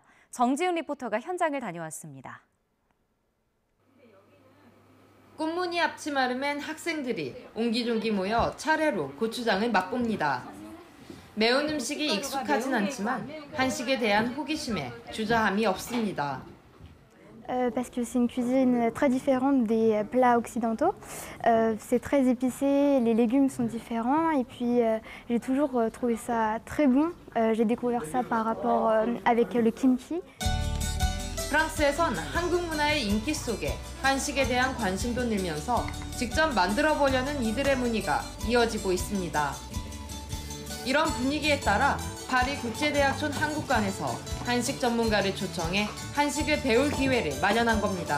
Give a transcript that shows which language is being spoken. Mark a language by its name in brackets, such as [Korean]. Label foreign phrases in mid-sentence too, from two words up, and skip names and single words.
[Korean] 정지훈 리포터가 현장을 다녀왔습니다. 꽃무늬 앞치마를 맨 학생들이 옹기종기 모여 차례로 고추장을 맛봅니다. 매운 음식이 익숙하진 않지만 한식에 대한 호기심에 주저함이 없습니다. [French] Parce que c'est une cuisine très différente des plats occidentaux. C'est très épicé, les légumes sont différents et puis j'ai toujours trouvé ça très bon. J'ai découvert ça par rapport avec le kimchi. [Korean] 프랑스에선 한국 문화의 인기 속에 한식에 대한 관심도 늘면서 직접 만들어 보려는 이들의 문의가 이어지고 있습니다. 이런 분위기에 따라 파리 국제대학촌 한국관에서 한식 전문가를 초청해 한식을 배울 기회를 마련한 겁니다.